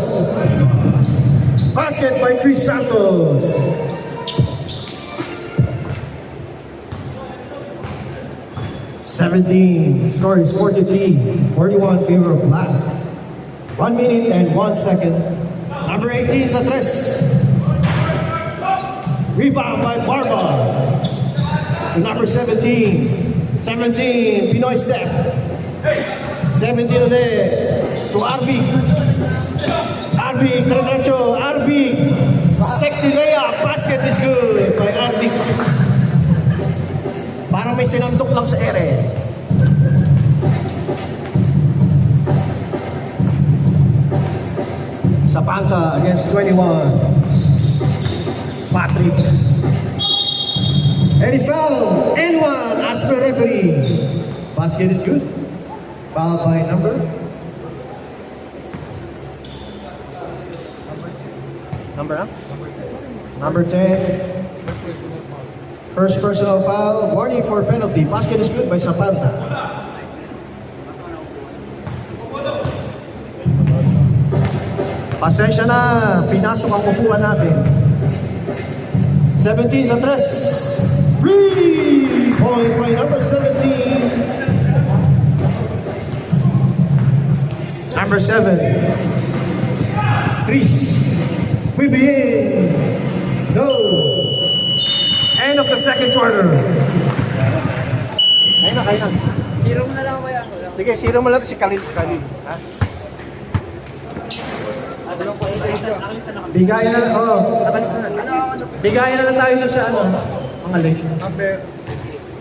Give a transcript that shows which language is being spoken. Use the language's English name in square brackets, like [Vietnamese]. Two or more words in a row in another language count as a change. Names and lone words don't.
[English] Basket by Chris Santos. Score is 43-41 favor of Black. 1 minute and 1 second. Number 18 [Filipino] sa tres. [English] Rebound by Barba. To number 17. 17, Pinoy step. 17 ulit. To Arvik. Arvik, diretso. Arvik. Sexy layup. Basket is good by Arvik. [Filipino] Parang may sinandok lang sa ere. [English] Zapanta against 21. Patrick. And it's foul. N1 as per referee. Basket is good. Foul by number. Number 10. First personal foul. Warning for penalty. Basket is good by Zapanta. [Filipino] Pasensya na. Pinasok ang upuan natin. [English] 17 [Filipino] sa tres. [English] 3 points by number 17. Number 7. Chris. We begin. Go. End of the second quarter. [Filipino] Kain na. Zero mo na lang ba yan? Sige, zero mo lang si Khalil. Ha? Bigayan na, Nakalis na. bigayan na lang tayo doon sa ano, mga link.